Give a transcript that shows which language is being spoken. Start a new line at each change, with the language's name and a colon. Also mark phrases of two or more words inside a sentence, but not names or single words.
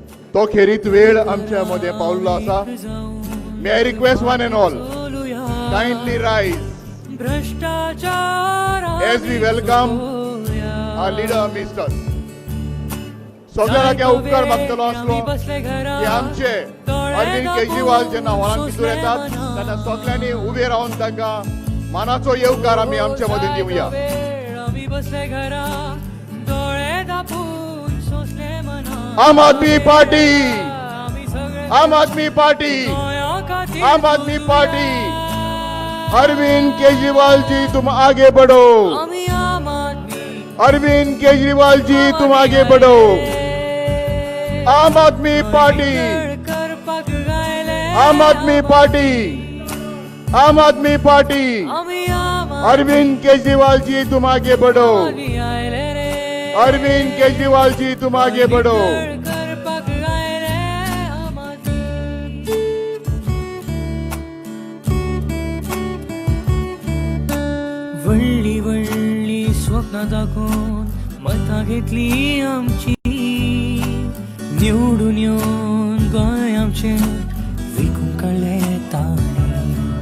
Konkani: तो खेरीत वेळ आमच्या मध्ये पावलो असा.
English: May I request one and all kindly rise as we welcome our leader amidst us.
Konkani: सगळ्यांना क्या उपकार मागतलो असलो की आमचे अरविंद केजरीवाल जेन्ना हॉलांत भितर येतात तेन्ना सगळ्यांनी उबे रावन ताका मानाचो येवकार आमी आमच्या मदीं दिवया.
Hindi: आम आदमी पार्टी, आम आदमी पार्टी, आम आदमी पार्टी. अरविंद केजरीवाल जी तुम आगे बढ़ो. अरविंद केजरीवाल जी तुम आगे बढ़ो. आम आदमी पार्टी, आम आदमी पार्टी, आम आदमी पार्टी. अरविंद केजरीवाल जी तुम आगे बढ़ो. अरविंद केजरीवाल जी तुम आगे बढ़ो.
Konkani: वळली वळली स्वप्न दाखवून मतां घेतली आमची. निवडून येवन गोंय आमचें विकून काडलें ताणें.